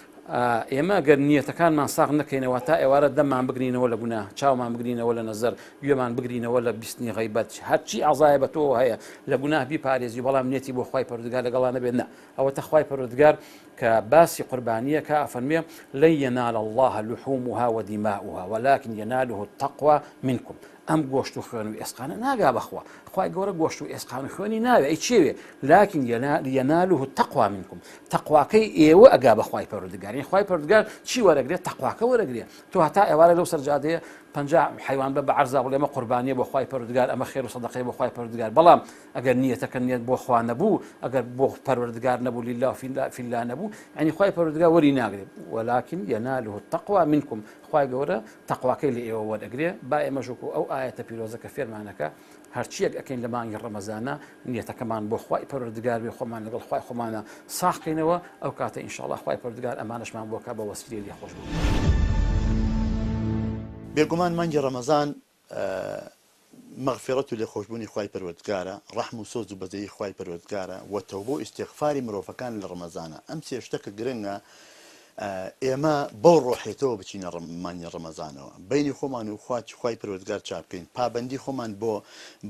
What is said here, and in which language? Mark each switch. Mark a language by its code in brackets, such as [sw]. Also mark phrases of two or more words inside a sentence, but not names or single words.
[ckb] ئێمە گەر نیەتەکانمان ساغ نەکەینەوە تا ئێوارە دەممان بگرینەوە لە گوناه چاومان بگرینەوە لە نەزەر گوێمان بگرینەوە لە بیستنی غەیبەت هەرچی ئازایە بە تۆ هەیە لە گوناه بیپارێزی بەڵام نێتی بۆ خوای پەروەردگار لەگەڵا نەبێت نە ئەوەتە خوای پەروەردگار کە كباسي قربانية كأفرمي [ar] لن ينال الله لحومها ودماؤها ولكن يناله التقوى منكم [ckb] ئەم گۆشت و خوێن و ئێسقانە ناگا بەخوا خی گەورە گۆشت و ئێسقان و خوێنی ناوێ ئەی چێوێ [ar] لكن يناله التقوى منكم [ckb] تەقواکەی ئێوە ئەگا بەخوای پەروەردگار خی پەروەردگار چی وەرەگرێت تەقواکە وەرەگرێت تۆ هەتا ئێوارە لەو سەرجادەیە 50 حیوان بە عەرزا بڵێ ئەمە قوربانیە بۆ خی پەروەردگار ئەمە خێر و سەدەقەی بۆ خی پەروەردگار بەڵام ئەگەر نیەتەکە نیەت بۆ خوا نەبوو ئەگەر بۆ پەروەردگار نەبوو [ar] لله في الله [ckb] نەبوو ینی خی پەروەردگار وەری ناگرێت [ar] ولكن يناله التقوى منكم [ckb] خی گەورە تەقواکەی لە ئێوە وەرەگرێ با ئێمەژوک ئەو ئاەتە پیرۆزەکە فێرمانەکە هەرچیەک ئەکەین لە مانگی ڕەمەزانە نیەتەکەمان بۆ خی پەروەردگار بێ خۆمان لەگەڵ خی خۆمانە ساخکەینەوە ئەو کاتە ئینشاءڵڵا خی پەروەردگار ئەمانەشمان بۆ کا بە وەسیلەی لێ خۆش بوو. بێگومان مانگی ڕەمەزان مەغفرەت و لێخۆشبوونی خی پەروەردگارە ڕەحم و سۆز و بەزەیی خی پەروەردگارە و تەوبە و ئیستیغفاری مرۆڤەکان لە ڕەمەزانە ئەم سێ شتەکە گرنگە ئێمە بەو ڕۆحێتەوە بچینە مانگی ڕەمەزانەوە بینی خۆمان و خی پەروەردگار چاک بکەین پابەندی خۆمان بۆ بە